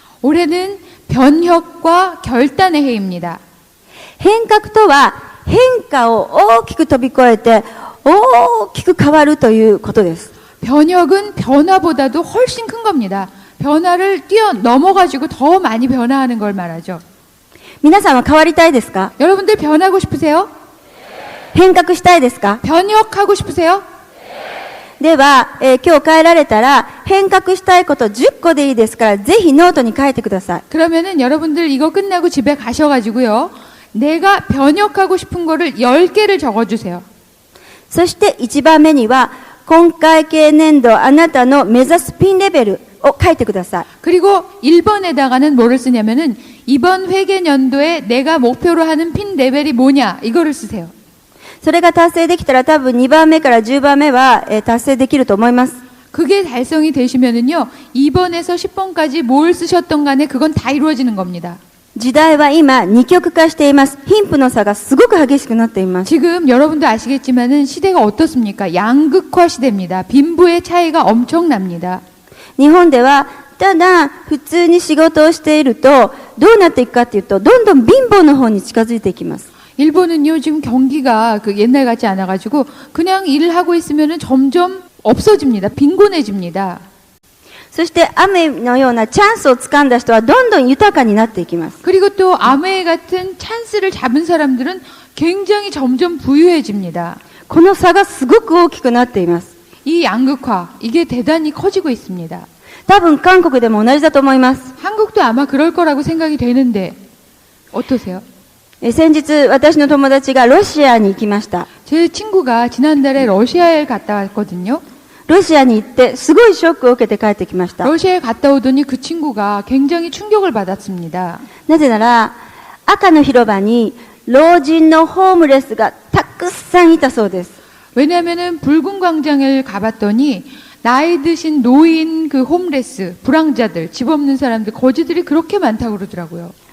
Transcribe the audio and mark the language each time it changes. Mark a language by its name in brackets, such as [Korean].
[Korean] 올해는 변혁과 결단의 해입니다. [Japanese] 変革とは変化を大きく飛び越えて大きく変わるということです。 [Korean] 변혁은 변화보다도 훨씬 큰 겁니다. 변화를 뛰어넘어가지고 더 많이 변화하는 걸 말하죠. [Japanese] 皆さんは変わりたいですか？ [Korean] 여러분들 변하고 싶으세요? [Japanese] 変革したいですか？ [Korean] 변혁하고 싶으세요? [Japanese] では、今日帰られたら変革したいこと10個でいいですから、ぜひノートに書いてください。 [Korean] 그러면은 여러분들 이거 끝나고 집에 가셔가지고요. 내가 변혁하고 싶은 거를 10개를 적어주세요. [Japanese] そして1番目には、今会計年度あなたの目指すピンレベルを書いてください。 [Korean] 그리고 1번에다가는 뭐를 쓰냐면은 이번 회계년도에 내가 목표로 하는 핀 레벨이 뭐냐 이거를 쓰세요. [Japanese] それが達成できたら多分2番目から10番目は、達成できると思います。 [Korean] 그게 달성이 되시면은요 2번에서 10번까지 뭘 쓰셨던 간에 그건 다 이루어지는 겁니다. [Japanese] 時代は今二極化しています。貧富の差がすごく激しくなっています。 [Korean] 지금 여러분도 아시겠지만은 시대가 어떻습니까? 양극화 시대입니다. 빈부의 차이가 엄청납니다. [Japanese] 日本ではただ普通に仕事をしているとどうなっていくかっていうと、どんどん貧乏の方に近づいていきます。 [Korean] 일본은요 지금 경기가 그 옛날 같지 않아가지고 그냥 일을 하고 있으면은 점점 없어집니다. 빈곤해집니다. [Japanese] そして雨のようなチャンスをつかんだ人はどんどん豊かになっていきます。 [Korean] 그리고 또 아메 같은 찬스를 잡은 사람들은 굉장히 점점 부유해집니다. [Japanese] この差がすごく大きくなっています。 [Korean] 이 양극화 이게 대단히 커지고 있습니다. [Japanese] 多分韓国でも同じだと思います。 [Korean] 한국도 아마 그럴 거라고 생각이 되는데 어떠세요? [Japanese] 先日私の友達がロシアに行きました。 [Korean] 제 친구가 지난달에 러시아에 갔다 왔거든요. [Japanese] ロシアに行ってすごいショックを受けて帰ってきました。 [Korean] 러시아에 갔다 오더니 그 친구가 굉장히 충격을 받았습니다. [Japanese] なぜなら赤の広場に老人のホームレスがたくさんいたそうです。 [Korean] 왜냐하면은 붉은 광장을 가봤더니 나이 드신 노인 그 홈레스, 불황자들, 집 없는 사람들, 거지들이 그렇게 많다고 그러더라고요.